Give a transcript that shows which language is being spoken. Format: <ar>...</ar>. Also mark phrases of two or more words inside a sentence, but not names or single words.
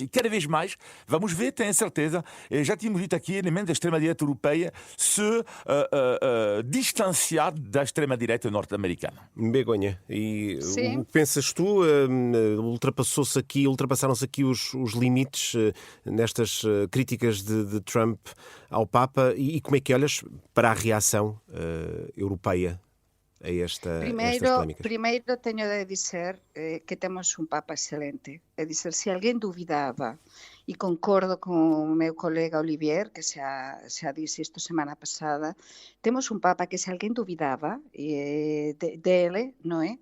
<pt>E cada vez mais, vamos ver, tenho certeza, já tínhamos dito aqui, elementos da extrema-direita europeia se distanciar da extrema-direita norte-americana. Begonha, e Sim. o que pensas tu? Ultrapassaram-se aqui os limites nestas críticas de Trump ao Papa e como é que olhas para a reação europeia a estas polémicas?</pt> <gl>Primeiro teño de dizer que temos un Papa excelente. É dizer, se alguén duvidaba, e concordo con o meu colega Olivier, que xa disse isto semana pasada, temos un Papa que se alguén duvidaba dele, non é?</gl>